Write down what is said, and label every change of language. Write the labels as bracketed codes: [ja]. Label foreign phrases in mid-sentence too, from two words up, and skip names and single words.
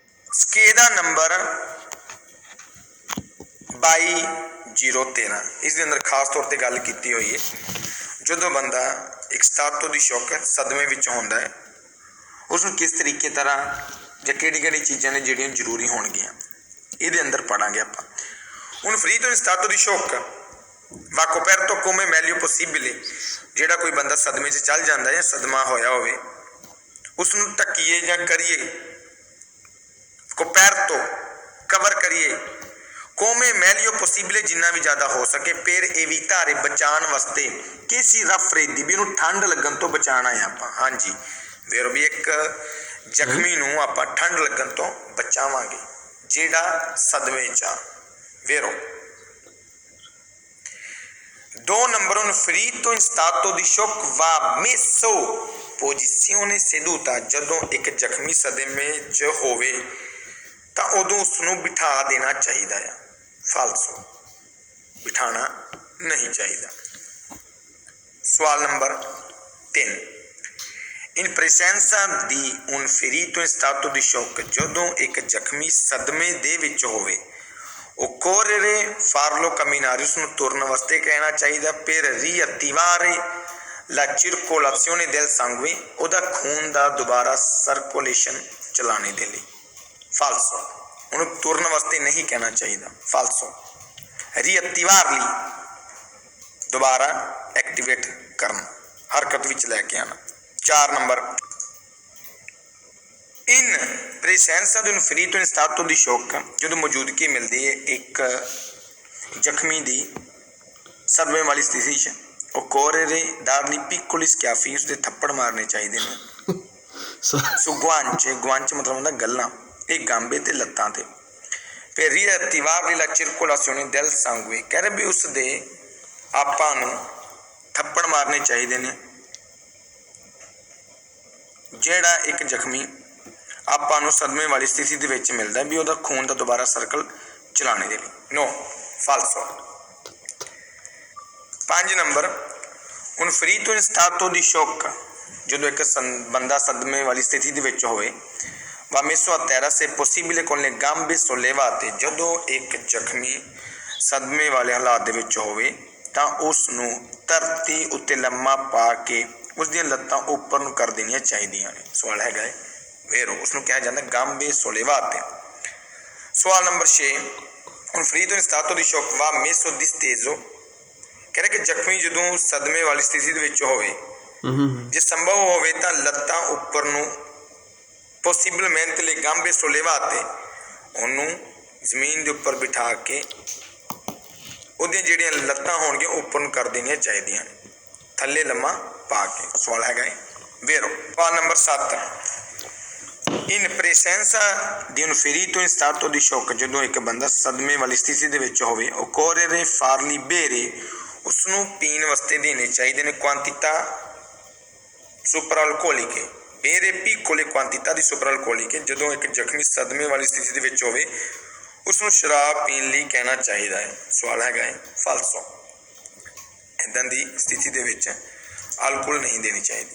[pa] ਸਕੇਦਾ ਨੰਬਰ 22/013 ਇਸ ਦੇ ਅੰਦਰ ਖਾਸ ਤੌਰ ਤੇ ਗੱਲ ਕੀਤੀ ਹੋਈ ਹੈ ਜਦੋਂ ਬੰਦਾ ਇੱਕ ਸਤਾਤੋ ਦੀ ਸ਼ੌਕ ਸਦਮੇ ਵਿੱਚ ਹੁੰਦਾ ਹੈ ਉਸ ਨੂੰ ਕਿਸ ਤਰੀਕੇ ਤਰ੍ਹਾਂ ਜਾਂ ਕਿਹੜੀ ਚੀਜ਼ਾਂ ਨੇ ਜਿਹੜੀਆਂ ਜ਼ਰੂਰੀ ਹੋਣਗੀਆਂ ਇਹਦੇ ਅੰਦਰ ਪੜਾਂਗੇ ਆਪਾਂ। [it] ਹੁਣ ਫਰੀतो in stato di shock va coperto come meglio possibile, [pa] ਜਿਹੜਾ ਕੋਈ ਬੰਦਾ ਸਦਮੇ 'ਚ ਚੱਲ ਜਾਂਦਾ ਜਾਂ ਸਦਮਾ ਹੋਇਆ ਹੋਵੇ ਉਸ ਨੂੰ ਢੱਕੀਏ ਜਾਂ ਕਰੀਏ, ਕੋਪੈਰਤੋ ਕਵਰ ਕਰੀਏ, [it] come meglio possibile [pa] ਜਿੰਨਾ ਵੀ ਜ਼ਿਆਦਾ ਹੋ ਸਕੇ, ਫਿਰ evitare ਬਚਾਉਣ ਵਾਸਤੇ ਕਿਸੇ ਰਫ ਰੇਦੀ ਵੀ ਉਹਨੂੰ ਠੰਡ ਲੱਗਣ ਤੋਂ ਬਚਾਉਣਾ ਹੈ ਆਪਾਂ। ਹਾਂਜੀ ਫਿਰ ਵੀ ਇੱਕ ਜ਼ਖਮੀ ਨੂੰ ਆਪਾਂ ਠੰਡ ਲੱਗਣ ਤੋਂ ਬਚਾਵਾਂਗੇ ਜਿਹੜਾ ਸਦਮੇ 'ਚ ਆ। [it] ਵੇਰੋ 2 ਨੰਬਰ un ferito in stato di shock va messo posizione seduta, [pa] ਜਦੋਂ ਇੱਕ ਜ਼ਖਮੀ ਸਦਮੇ 'ਚ ਹੋਵੇ ਤਾਂ ਉਦੋਂ ਉਸਨੂੰ ਬਿਠਾ ਦੇਣਾ ਚਾਹੀਦਾ ਆ। ਫਾਲਸੋ ਬਿਠਾਣਾ ਨਹੀਂ ਚਾਹੀਦਾ। ਸਵਾਲ ਨੰਬਰ [it] 3 in presenza di un ferito in stato di shock, [pa] ਜਦੋਂ ਇੱਕ ਜ਼ਖਮੀ ਸਦਮੇ ਦੇ ਵਿੱਚ ਹੋਵੇ [it] occorrere farlo camminare, [pa] ਉਸਨੂੰ ਤੁਰਨ ਵਾਸਤੇ ਕਹਿਣਾ ਚਾਹੀਦਾ। [it] per riattivare la circolazione del sangue, [pa] ਉਹਦਾ ਖੂਨ ਦਾ ਦੁਬਾਰਾ ਸਰਕੂਲੇਸ਼ਨ ਚਲਾਣੇ ਦੇ ਲਈ। ਫਾਲਸੋ ਉਹਨੂੰ ਤੁਰਨ ਵਾਸਤੇ ਨਹੀਂ ਕਹਿਣਾ ਚਾਹੀਦਾ। ਫਾਲਸੋ riattivarli ਦੁਬਾਰਾ ਐਕਟੀਵੇਟ ਕਰਨਾ, ਹਰਕਤ ਵਿੱਚ ਲੈ ਕੇ ਆਉਣਾ। [it] 4 ਨੰਬਰ in presenza di un ferito in stato di shock, [pa] ਜਦੋਂ ਮੌਜੂਦਗੀ ਮਿਲਦੀ ਹੈ ਇੱਕ ਜ਼ਖਮੀ ਦੀ ਸਦਮੇ ਵਾਲੀ ਸਥਿਤੀ 'ਚ [it] occorrere dargli piccoli schiaffi, [pa] ਉਸਦੇ ਥੱਪੜ ਮਾਰਨੇ ਚਾਹੀਦੇ ਨੇ। ਸੋ ਗੁਆਂਚੇ ਮਤਲਬ ਹੁੰਦਾ ਗੱਲਾਂ, ਇਹ ਗਾਂਬੇ ਤੇ ਲੱਤਾਂ ਤੇ। [it] ਫਿਰ riattivare la circolazione del sangue, [pa] ਕਹਿ ਰਹੇ ਵੀ ਉਸਦੇ ਆਪਾਂ ਨੂੰ ਥੱਪੜ ਮਾਰਨੇ ਚਾਹੀਦੇ ਨੇ ਜਿਹੜਾ ਇੱਕ ਜ਼ਖਮੀ ਆਪਾਂ ਨੂੰ ਸਦਮੇ ਵਾਲੀ ਸਥਿਤੀ ਦੇ ਵਿੱਚ ਮਿਲਦਾ ਵੀ ਉਹਦਾ ਖੂਨ ਦਾ ਦੁਬਾਰਾ ਸਰਕਲ ਚਲਾਉਣੇ ਦੇ ਲਈ। [it] no falso. 5 ਨੰਬਰ un ferito in stato di shock, [pa] ਜਦੋਂ ਇੱਕ ਬੰਦਾ ਸਦਮੇ ਵਾਲੀ ਸਥਿਤੀ ਦੇ ਵਿੱਚ ਹੋਵੇ [it] va messo a terra se possibile con le gambe sollevate, [pa] ਜਦੋਂ ਇੱਕ ਜ਼ਖਮੀ ਸਦਮੇ ਵਾਲੇ ਹਾਲਾਤ ਦੇ ਵਿੱਚ ਹੋਵੇ ਤਾਂ ਉਸ ਨੂੰ ਧਰਤੀ ਉੱਤੇ ਲੰਮਾ ਪਾ ਕੇ ਉਸਦੀਆਂ ਲੱਤਾਂ ਉੱਪਰ ਨੂੰ ਕਰ ਦੇਣੀਆਂ ਚਾਹੀਦੀਆਂ ਨੇ। ਸਵਾਲ ਹੈਗਾ ਹੈ ਵੇਰੋ, ਉਸਨੂੰ ਕਿਹਾ ਜਾਂਦਾ [it] gambe sollevate. ਸਵਾਲ ਨੰਬਰ 6 un ferito in stato di shock va messo disteso, [pa] ਕਹਿ ਰਿਹਾ ਕਿ ਜ਼ਖਮੀ ਜਦੋਂ ਸਦਮੇ ਵਾਲੀ ਸਥਿਤੀ ਦੇ ਵਿੱਚ ਹੋਵੇ ਜੇ ਸੰਭਵ ਹੋਵੇ ਤਾਂ ਲੱਤਾਂ ਉੱਪਰ ਨੂੰ [it] possibilmente le gambe sollevate, [pa] ਉਹਨੂੰ ਜ਼ਮੀਨ ਦੇ ਉੱਪਰ ਬਿਠਾ ਕੇ ਉਹਦੀਆਂ ਜਿਹੜੀਆਂ ਲੱਤਾਂ ਹੋਣਗੀਆਂ ਉੱਪਰ ਨੂੰ ਕਰ ਦੇਣੀਆਂ ਚਾਹੀਦੀਆਂ ਨੇ, ਥੱਲੇ ਲੰਮਾ ਪਾ ਕੇ। ਸਵਾਲ ਹੈਗਾ ਹੈ ਵੇਰੋ। ਸਵਾਲ ਨੰਬਰ [it] 7 in presenza di un ferito in stato di shock, [pa] ਜਦੋਂ ਇੱਕ ਬੰਦਾ ਸਦਮੇ ਵਾਲੀ ਸਥਿਤੀ ਦੇ ਵਿੱਚ ਹੋਵੇ [it] occorrere fargli bere, [pa] ਉਸਨੂੰ ਪੀਣ ਵਾਸਤੇ ਦੇਣੇ ਚਾਹੀਦੇ ਨੇ [it] quantità supraalcoliche, bere piccole quantità di supraalcoliche, [pa] ਜਦੋਂ ਇੱਕ ਜ਼ਖਮੀ ਸਦਮੇ ਵਾਲੀ ਸਥਿਤੀ ਦੇ ਵਿੱਚ ਹੋਵੇ ਉਸਨੂੰ ਸ਼ਰਾਬ ਪੀਣ ਲਈ ਕਹਿਣਾ ਚਾਹੀਦਾ ਹੈ। ਸਵਾਲ ਹੈਗਾ ਹੈ ਫਾਲਸੋ, ਇੱਦਾਂ ਦੀ ਸਥਿਤੀ ਦੇ ਵਿੱਚ ਅਲਕੋਹਲ ਨਹੀਂ ਦੇਣੀ ਚਾਹੀਦੀ।